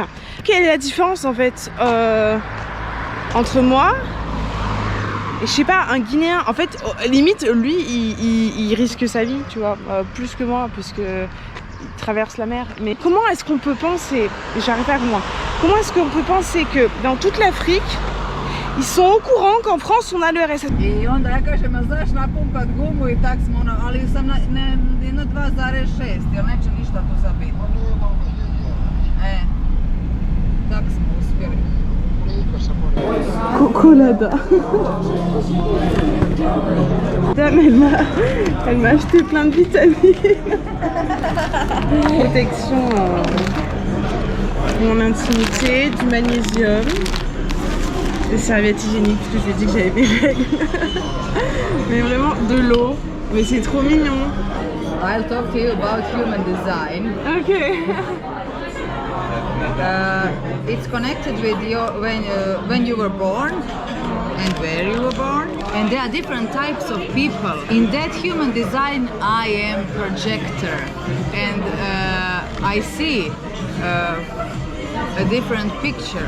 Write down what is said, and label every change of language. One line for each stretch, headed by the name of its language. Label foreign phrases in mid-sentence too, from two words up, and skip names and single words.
French: Enfin, quelle est la différence en fait entre moi et je sais pas, un Guinéen. En fait, limite lui il risque sa vie, tu vois, plus que moi puisque il traverse la mer. Mais comment est-ce qu'on peut penser, j'arrive pas à comprendre, comment est-ce qu'on peut penser que dans toute l'Afrique, ils sont au courant qu'en France on a le RSS?
Croatian: I onda ja kažem, a znaš napumpat gumu i tak smo ono, ali sam na 2,6, jer neće ništa tu sad biti. Tak smo uspjeli. Cocolada.
French: Dame, elle m'a acheté plein de vitamines. Protection pour mon intimité, du magnésium, des serviettes hygiéniques parce que je lui ai dit que j'avais mes règles. Mais vraiment de l'eau. Mais c'est trop mignon.
English: I'll talk to you about human design. Okay. It's connected with your when you were born and where you were born, and there are different types of people. In that human design, I am projector, and I see a different picture.